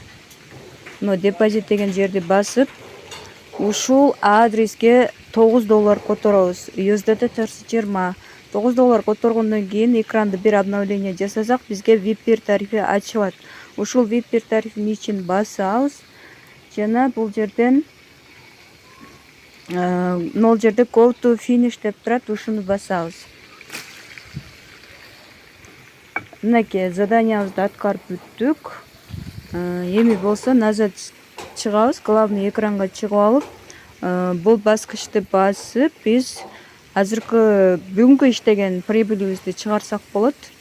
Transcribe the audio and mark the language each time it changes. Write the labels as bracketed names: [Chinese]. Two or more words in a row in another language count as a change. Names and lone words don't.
[Kyrgyz] Депозит деген жерди басып, ушул адреске $9 которобуз. USDT терс 20. $9 которгондон кийин экранды бир обновление жасасак, бизге VIP тарифи ачылат. Ушул VIP тарифин ичин басабыз. Жана бул жерден нол жерде [English] go to finish [Kyrgyz] деп турат, ушуну басабыз. Мынакей заданиябызды аткарып бүттүк. Эми болсо назад чыгабыз, главный экранга чыгып алып, бул баскычты басып, биз азыркы бүгүнкү иштеген прибылибизди чыгарсак болот.